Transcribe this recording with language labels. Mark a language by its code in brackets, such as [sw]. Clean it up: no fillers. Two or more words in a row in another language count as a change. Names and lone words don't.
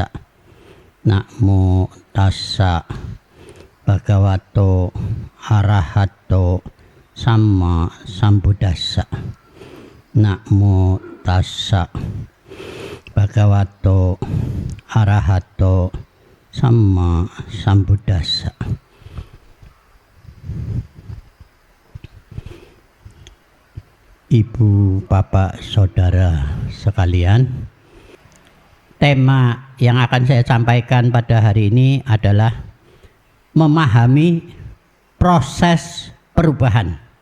[pi] Namo tassa bhagavato arahato sama sambuddhassa. Namo tassa bhagavato arahato sama sambuddhassa. [id] Ibu, bapak, saudara sekalian, tema yang akan saya sampaikan pada hari ini adalah memahami proses perubahan.